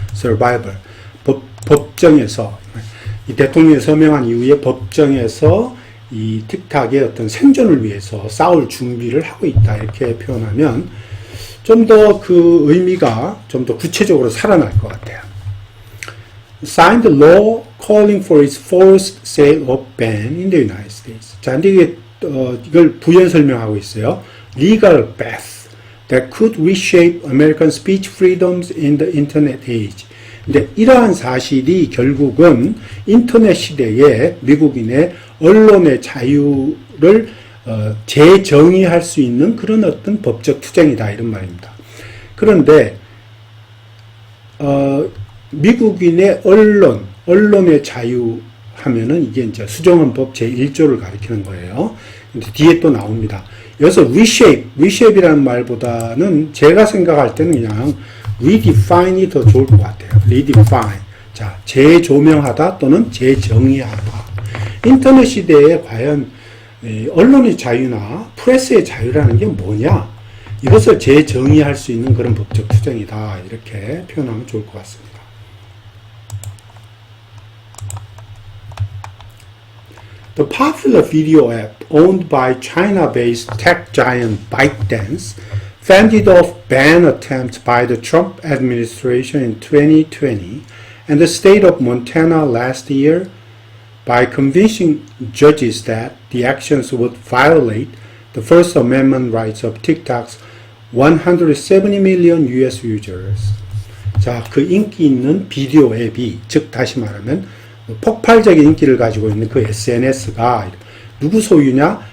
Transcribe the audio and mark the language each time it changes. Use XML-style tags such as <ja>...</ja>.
<en>survival.</en> <ko>법정에서 이 대통령이 서명한 이후에 법정에서 이 틱탁의 어떤 생존을 위해서 싸울 준비를 하고 있다. 이렇게 표현하면 좀 더 그 의미가 좀 더 구체적으로 살아날 것 같아요.</ko> <en>Signed a law calling for its forced sale or ban in the United States.</en> <ko>자, 근데 이게 이걸 부연 설명하고 있어요.</ko> <en>Legal path that could reshape American speech freedoms in the Internet age.</en> <ko>근데 이러한 사실이 결국은 인터넷 시대에 미국인의 언론의 자유를 재정의할 수 있는 그런 어떤 법적 투쟁이다 이런 말입니다. 그런데 미국인의 언론의 자유 하면은 이게 이제 수정헌법 제1조를 가리키는 거예요. 근데 뒤에 또 나옵니다. 여기서 reshape이라는 말보다는 제가 생각할 때는 그냥 redefine이 더 좋을 것 같아요.</ko> <en>redefine.</en> <ko>자, 재조명하다 또는 재정의하다. 인터넷 시대에 과연 언론의 자유나 프레스의 자유라는 게 뭐냐? 이것을 재정의할 수 있는 그런 법적 투쟁이다. 이렇게 표현하면 좋을 것 같습니다.</ko> <en>The popular video app owned by China-based tech giant ByteDance fended off ban attempts by the Trump administration in 2020 and the state of Montana last year by convincing judges that the actions would violate the First Amendment rights of TikTok's 170 million US users.</en> <ko>자, 그 인기 있는 비디오 앱이, 즉 다시 말하면 폭발적인 인기를 가지고 있는 그 SNS가 누구 소유냐?</ko>